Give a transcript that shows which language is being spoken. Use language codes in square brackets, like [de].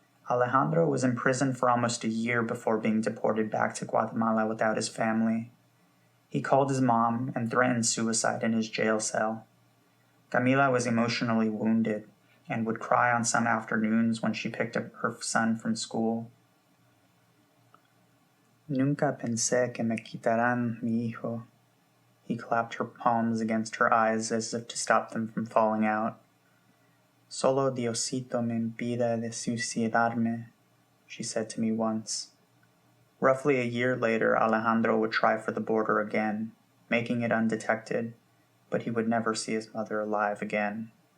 [en] Alejandro was imprisoned for almost a year before being deported back to Guatemala without his family. He called his mom and threatened suicide in his jail cell. Camila was emotionally wounded and would cry on some afternoons when she picked up her son from school. [es] Nunca pensé que me quitaran mi hijo. [en] He clapped her palms against her eyes as if to stop them from falling out. [es] Solo Diosito me impide de suicidarme, [en] she said to me once. Roughly a year later, Alejandro would try for the border again, making it undetected, but he would never see his mother alive again.